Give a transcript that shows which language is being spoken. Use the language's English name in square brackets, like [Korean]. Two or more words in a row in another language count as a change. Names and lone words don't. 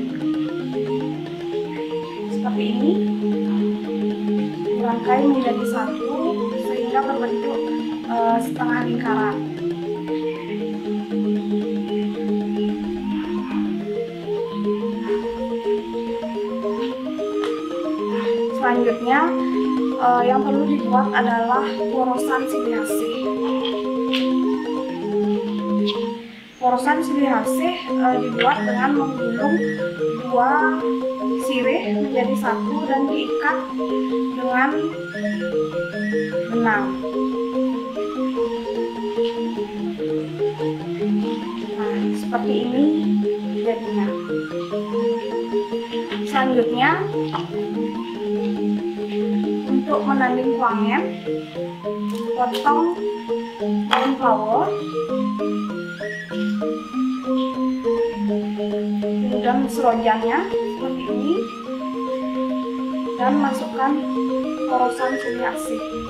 [Indonesian] seperti ini, dirangkai menjadi satu sehingga berbentuk setengah lingkaran. Selanjutnya yang perlu dibuat adalah porosan silih asih. Porosan silih asih dibuat dengan menggulung dua sirih menjadi satu dan diikat dengan benang. Nah, seperti ini jadinya. Selanjutnya, untuk menanding kuangen, potong daun pelawo, kemudian serojannya seperti ini, dan masukkan porosan silih asih.